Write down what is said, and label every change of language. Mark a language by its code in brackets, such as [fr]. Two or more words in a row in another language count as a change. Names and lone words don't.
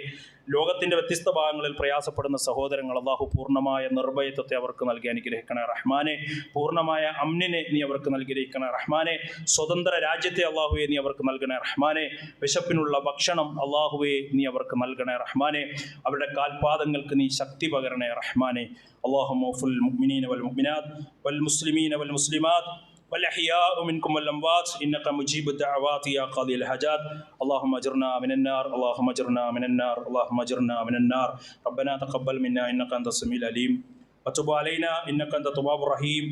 [ml] ലോകത്തിൻ്റെ വ്യത്യസ്ത ഭാഗങ്ങളിൽ പ്രയാസപ്പെടുന്ന സഹോദരങ്ങൾ അള്ളാഹു പൂർണ്ണമായ നിർഭയത്വത്തെ അവർക്ക് നൽകി അനുഗ്രഹിക്കണേ റഹ്മാനെ. പൂർണ്ണമായ അമ്നിനെ നീ അവർക്ക് നൽകിയിരിക്കണേ റഹ്മാനെ. സ്വതന്ത്ര രാജ്യത്തെ അള്ളാഹുവെ നീ അവർക്ക് നൽകണേ റഹ്മാനെ. വിശപ്പിനുള്ള ഭക്ഷണം അള്ളാഹുവെ നീ അവർക്ക് നൽകണേ റഹ്മാനെ. അവരുടെ കാൽപാദങ്ങൾക്ക് നീ ശക്തി പകരണേ റഹ്മാനെ. [ar] اللهم اغفر للمؤمنين والمؤمنات والمسلمين والمسلمات والأحياء منكم والأموات إنك مجيب الدعوات يا قاضي الحاجات. اللهم أجرنا من النار اللهم أجرنا من النار اللهم أجرنا من النار. ربنا تقبل منا إنك أنت السميع العليم وتب علينا إنك أنت التواب الرحيم.